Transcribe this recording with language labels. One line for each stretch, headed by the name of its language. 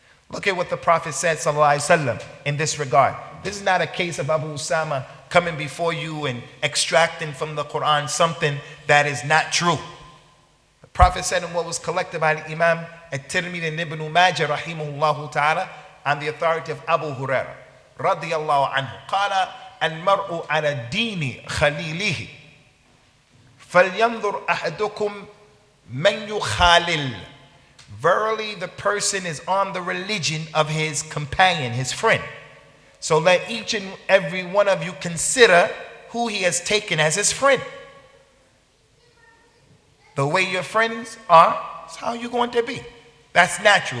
English: Look at what the Prophet said, sallallahu alayhi wa sallam, in this regard. This is not a case of Abu Usama coming before you and extracting from the Quran something that is not true. The Prophet said in what was collected by the Imam At-Tirmidhi and Ibn Majah rahimahullah ta'ala on the authority of Abu Hurairah radiyallahu anhu.
Arabic: قال المرء على دين خليله فلينظر أحدكم من يخالل.
English: Verily the person is on the religion of his companion, his friend. So let each and every one of you consider who he has taken as his friend. The way your friends are is how you're going to be. That's natural.